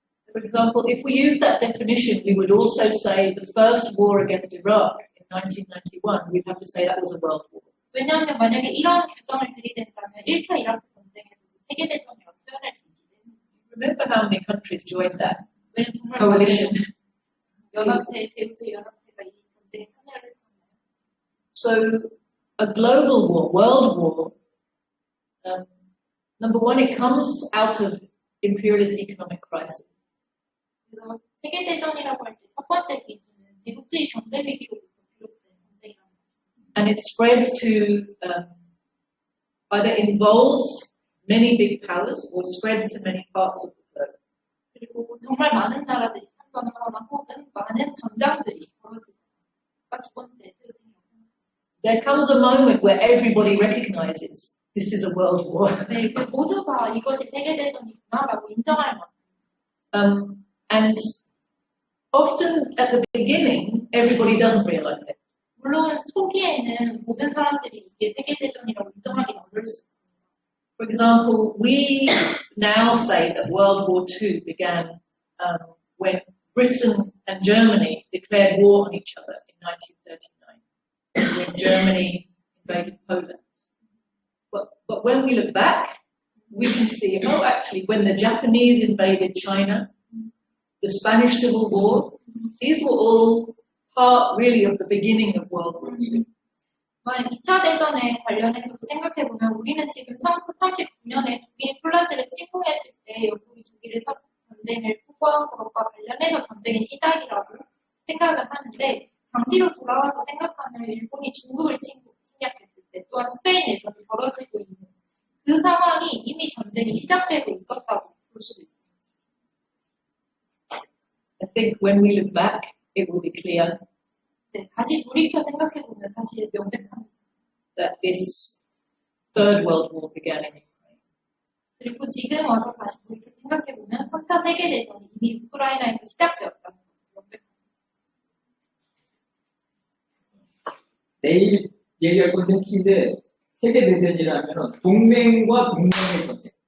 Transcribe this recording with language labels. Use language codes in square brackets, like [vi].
[en] For example, if we use that definition, we would also say the first war against Iraq in 1991, we'd have to say that was a world war. [ko] 왜냐하면 만약에 이런 규정을 들이댄다면 1차 이라크 전쟁에서도 세계대전이라고 표현할 수 있기 때문에 [en] Remember how many countries joined that [ko] 왜냐면 정말 [en] coalition? [ko] 제국주의 연합체가 이 전쟁에 참여를 했잖아요. [en] So, a global war, world war, number one, it comes out of imperialist economic crisis. [ko] 그래서 세계대전이라고 할 때 첫 번째 기준은 제국주의 경제 위기로부터 비롯된 전쟁이라는 것입니다. [en] And it spreads to either involves many big powers or spreads to many parts of the globe. [ko] 그리고 정말 많은 나라들이 참전하거나 혹은 많은 전장들이 벌어지거나 두 번째 표징이라고 생각합니다. [en] There comes a moment where everybody recognizes this is a world war. [ko] 네, 모두가 이것이 세계대전이구나라고 인정할 만큼. [en] And often at the beginning, everybody doesn't realize it. [ko] 물론 초기에는 모든 사람들이 이게 세계대전이라고 인정하기는 어려울 수 있습니다. [en] For example, we now say that World War II began when Britain and Germany declared war on each other in 1939 when Germany invaded Poland. But when we look back, we can see, oh, actually, when the Japanese invaded China, the Spanish Civil War, these were all part, really, of the beginning of World War II. [ko] 2차 대전에 관련해서 생각해보면 우리는 지금 1939년에 독일이 폴란드를 침공했을 때 영국이 독일의 전쟁을 후보한 것과 관련해서 전쟁의 시작이라고 생각을 하는데 당시로 돌아와서 생각하면 일본이 중국을 침략했을 때 또한 스페인 내전이 벌어지고 있는 그 상황이 이미 전쟁이 시작되고 있었다고 볼 수도 있습니다. [en] I think when we look back, it will be clear [ko] 네, 다시 돌이켜 생각해보면 사실 명백합니다. [en] that this Third World War began in Ukraine. [ko] 그리고 지금 와서 다시 돌이켜 생각해보면 3차 세계대전이 이미 우크라이나에서 시작되었다는 것을 명백합니다. 내일 얘기할 건데 키인데 세계대전이라면 동맹과 동맹의 전쟁.